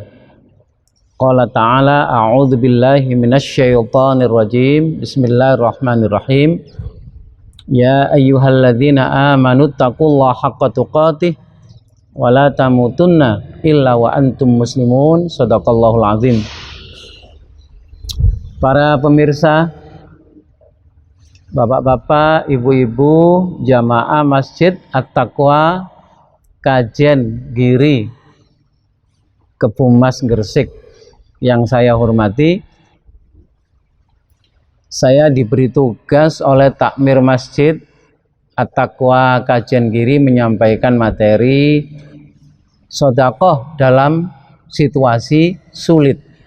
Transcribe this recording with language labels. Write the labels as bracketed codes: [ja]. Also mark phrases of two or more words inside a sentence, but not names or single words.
[ar] قال تعالى أعوذ بالله من الشيطان الرجيم. بسم الله الرحمن الرحيم. يا أيها الذين آمنوا اتقوا الله حق تقاته ولا تموتن إلا وأنتم مسلمون. صدق الله العظيم. [id] Para pemirsa, bapak-bapak, ibu-ibu, jamaah Masjid At-Taqwa Kajen Giri Kebumas Gresik yang saya hormati, saya diberi tugas oleh Takmir Masjid At-Taqwa Kajen Giri menyampaikan materi sedekah dalam situasi sulit.